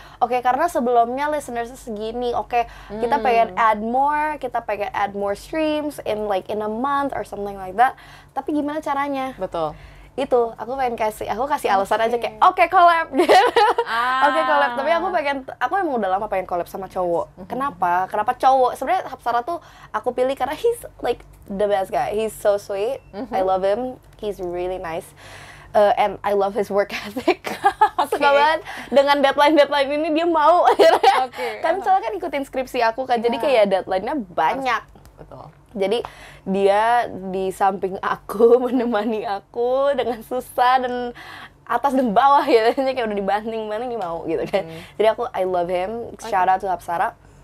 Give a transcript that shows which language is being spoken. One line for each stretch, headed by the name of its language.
Indonesian: Oke, karena sebelumnya listenersnya segini. Oke, kita pengen
English: add more streams in a month or something like that.
Indonesian: Tapi gimana caranya? Betul. Itu aku kasih alasan aja kayak oke, collab. Oke, collab. Tapi aku emang udah lama pengen collab sama cowok. Kenapa cowok? Sebenarnya Hapsara tuh aku pilih karena
English: he's like the best guy. He's so sweet. I love him. He's really nice. And I love his work ethic.
Indonesian: Suka banget dengan deadline ini dia mau. Kan soalnya kan ikutin skripsi aku kan, jadi kayak deadline-nya banyak. Betul. Jadi dia di samping aku, menemani aku dengan susah dan atas dan bawah gitu. Kayak udah dibanting-banting dia mau gitu kan. Jadi
English: I love him. Shout out to
Indonesian: Hapsara.